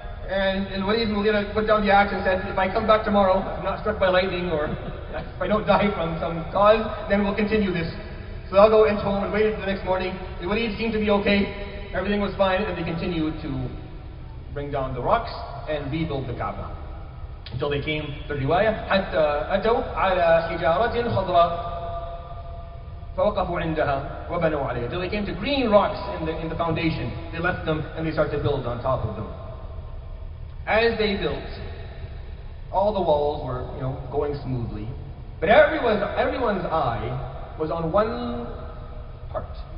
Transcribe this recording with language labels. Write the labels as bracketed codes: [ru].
[en] And Walid ibn Mughira put down the axe and said, if I come back tomorrow, I'm not struck by lightning, or if I don't die from some cause, then we'll continue this. So they'll go into home and waited for the next morning. The Walid seemed to be okay. Everything was fine, and they continued to bring down the rocks and rebuild the Kaaba. Until they came to the riwayah, [ar] حتى أتوا على حجارة خضراء فوقفوا عندها وبنوا عليها. [en] Until they came to green rocks in the foundation. They left them and they started to build on top of them. As they built, all the walls were, going smoothly. But everyone's eye was on one part.